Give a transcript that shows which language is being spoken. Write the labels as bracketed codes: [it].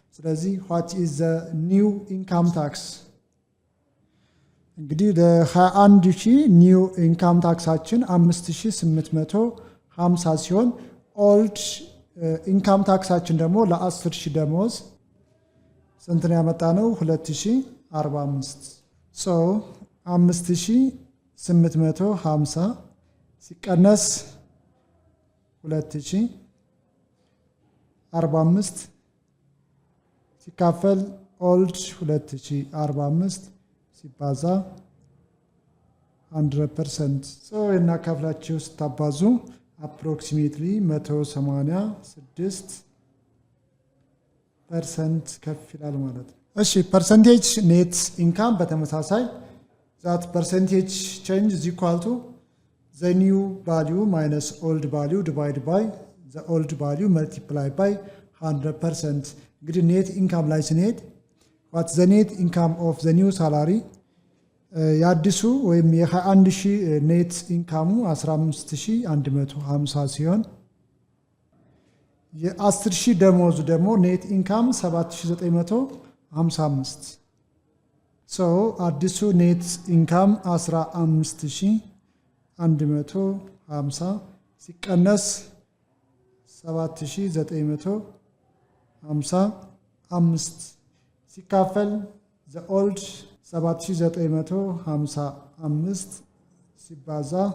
[am] ስለዚህ [en] what is the new income tax እንግዲህ ለ21,000 ኒው ኢንካም [am] ታክሳችን [en] 5,850 [am] 50 ሲሆን ኦልድ ኢንካም ታክሳችን ደግሞ ለ10,000 ደሞዝ ስንት ነው ያመጣነው? 2045 ሶ 5850 ሲቀነስ 2045 ሲካፈል ኦልድ 2045 ሲባዛ 100% ሶ እናካፍላችሁ ስታባዙ [en] approximately [am] 186% ከፍ ይላል ማለት ነው። እሺ [en] percentage net income [am] በተመሳሳይ [en] that percentage change is equal to the new value minus old value divided by the old value multiplied by 100%. [am] እንግዲህ net income ላይ ስንሄድ [en] what's the net income of the new salary [am] ያድሱ ወይም የ21000 ኔት ኢንካሙ 15150 ሲሆን የ10000 ደሞዙ ደግሞ ኔት ኢንካም 7955 ሶ አዲሱ ኔት ኢንካም 15150 ሲቀነስ 7955 ሲካፈል [en] the old [am] 7955 ሲባዛ